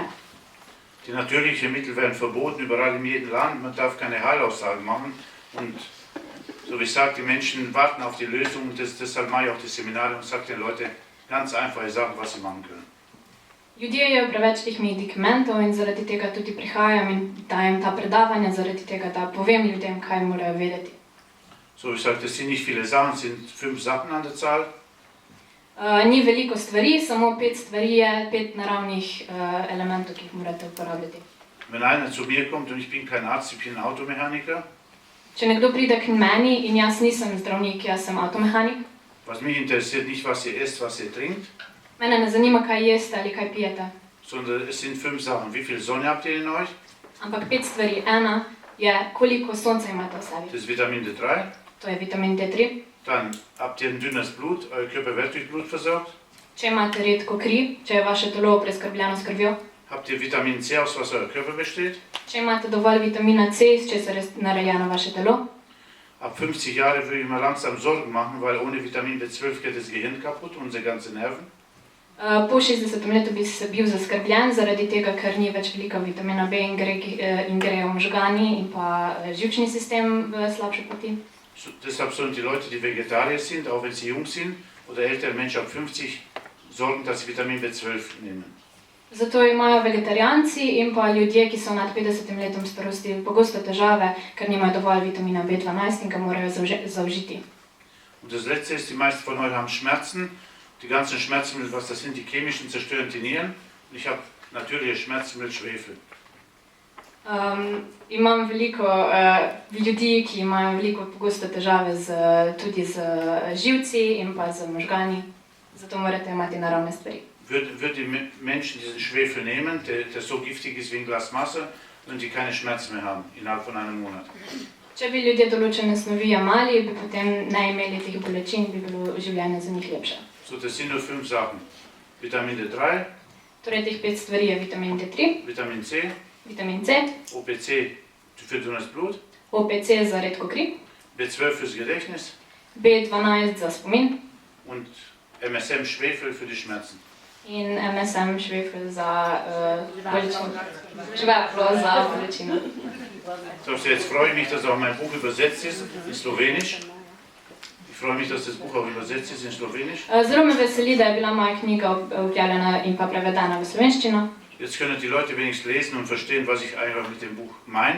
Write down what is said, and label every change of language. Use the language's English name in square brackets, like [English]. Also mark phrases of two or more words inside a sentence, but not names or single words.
[German] Die natürlichen Mittel werden verboten, überall in jedem Land. Man darf keine Heilaussagen machen. Und so wie ich sage, die Menschen warten auf die Lösung. Deshalb mache ich auch die Seminare und sage den Leuten ganz einfache Sachen, was sie machen können. [Slovenian] Ljudje jejo preveč teh medikamentov in zaradi tega tudi prihajam in dajem ta predavanja, zaradi tega, da povem ljudem, kaj morajo vedeti. [German] So wie ich sage, das sind nicht viele Sachen, es sind 5 Sachen an der Zahl. [Slovenian] Ni veliko stvari, samo 5 stvari je, 5 naravnih elementov, ki jih morate uporabljati. [German] Wenn einer zu mir kommt und ich bin kein Arzt, ich bin ein Automechaniker. [Slovenian] Če nekdo pride k meni in jaz nisem zdravnik, jaz sem avtomehanik. [German] Was mich interessiert, nicht was ihr esst, was ihr trinkt. [Slovenian] Mene ne zanima, kaj jeste ali kaj pijete. [German] Sondern es sind 5 Sachen. Wie viel Sonne habt ihr in euch? [Slovenian] Ampak 5 stvari. Ena je, koliko sonca imate v sebi. [German] Das ist Vitamin D3. [Slovenian] To je vitamin D3. [German] Dann habt ihr ein dünnes Blut, euer Körper wird durch Blut versorgt. [Slovenian] Če imate redko kri, če je vaše telo preskrbljeno s krvjo. [German] Habt ihr Vitamin C, aus was euer Körper besteht? [Slovenian] Če imate dovolj vitamina C, iz česar je narejeno vaše telo. [German] Ab 50 Jahre würde ich mir langsam Sorgen machen, weil ohne Vitamin B12 geht das Gehirn kaputt, unsere ganze Nerven. [Slovenian] Po 60. letu bi se bil zaskrbljen zaradi tega, ker ni več veliko vitamina B in grejo možgani in pa živčni sistem v slabše poti. [German] Deshalb sollen die Leute, die Vegetarier sind, auch wenn sie jung sind oder ältere Menschen ab 50, sorgen, dass sie Vitamin B12 nehmen. [Slovenian] Zato imajo vegetarijanci in pa ljudje, ki so nad 50 letom starosti, pogosto težave, ker nimajo dovolj vitamina B12 in ga morajo zaužiti. [German] Und das Letzte ist, die meisten von euch haben Schmerzen. Die ganzen Schmerzmittel, was das sind, die chemischen, zerstören die Nieren. Und ich habe natürliche Schmerzmittel, Schwefel. [Slovenian] Imam veliko ljudi, ki imajo veliko pogosto težave tudi z živci in pa z možgani. Zato morate imati naravne stvari. [German] Würden die Menschen diesen Schwefel nehmen, der so giftig ist wie ein Glas Wasser, und die keine Schmerzen mehr haben, innerhalb von einem Monat. [Slovenian] Če bi ljudje določene snovi jemali, bi potem ne imeli teh bolečin, bi bilo življenje za njih lepše. [German] So, das sind nur 5 Sachen. Vitamin D3, [Slovenian] Torej, teh 5 stvari je vitamin D3, [German] Vitamin C, [Slovenian] vitamin C, [German] OPC für dünnes Blut, [Slovenian] OPC za redko kri, [German] B12 fürs Gedächtnis [Slovenian] B12 za spomin [German] und MSM Schwefel für die Schmerzen. [Slovenian] in MSM švefel za bolečino. Žveplo za bolečino. [German] So, jetzt freue ich mich, dass auch mein Buch übersetzt ist in Slowenisch. Ich freue mich, dass das Buch auch übersetzt ist in Slowenisch. [Slovenian] Zelo me veseli, da je bila moja knjiga objavljena in pa prevedena v slovenščino. [German] Jetzt können die Leute wenigstens lesen und verstehen, was ich einfach mit dem Buch meine.